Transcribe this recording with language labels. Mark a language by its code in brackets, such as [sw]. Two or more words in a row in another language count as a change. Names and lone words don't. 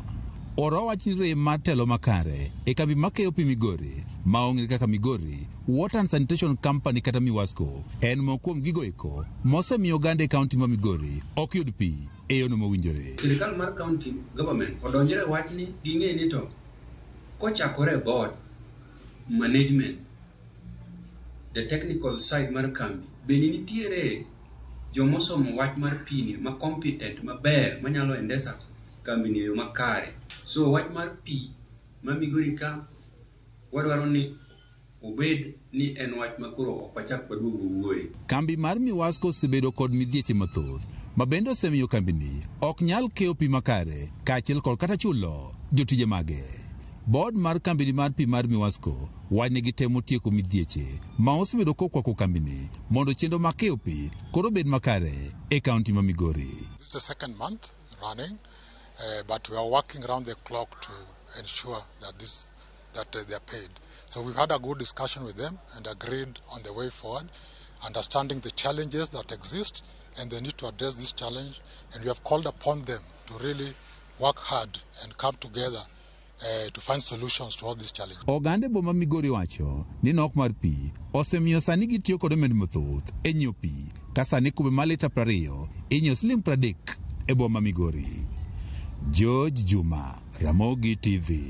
[luo] Orwa wacho ni rem mar telo makare e kambi makeyo pi Migori ma ong'ere kaka Migori Water and Sanitation Company kata Miwasco en mokuom gigo eko mosemiyo oganda e kaunti ma Migori ok yud pi e yono mowinjore. Sirikal mar [en] county government [luo] odonjore wach ni ging'e ni to kochakore [en] board management the technical side [luo] mar kambi bende nitiere jomosomo wach mar pi ni ma competent maber manyalo endesa kambi ni yo makare. So wach mar pi ma Migori ka wadwaro ni obed ni en wach makoro ok wachak waduogo wuoye. Kambi mar Miwasco osebedo kod midhieche mathoth ma bende osemiyo kambi ni ok nyal keyo pi makare kaachiel kod kata chulo jotije mage. Board mar kambi mar pi mar Miwasco wani gitemo tieko midhieche ma osebedo kokwako kambi ni mondo chenro ma keyo pi koro bed makare e kaunti ma Migori. [en] This is the second month running, but we are working around the clock to ensure that they are paid. So we've had a good discussion with them and agreed on the way forward, understanding the challenges that exist and the need to address this challenge, and we have called upon them to really work hard and come together to find solutions to all these challenges. [luo] Oganda boma Migori wacho ni nok mar pi osemiyo sani gitiyo kod omenda mathoth e nyiewo pi ka sani kube mar lita 20 inyiewo siling 30 e boma Migori. George Juma, Ramogi TV.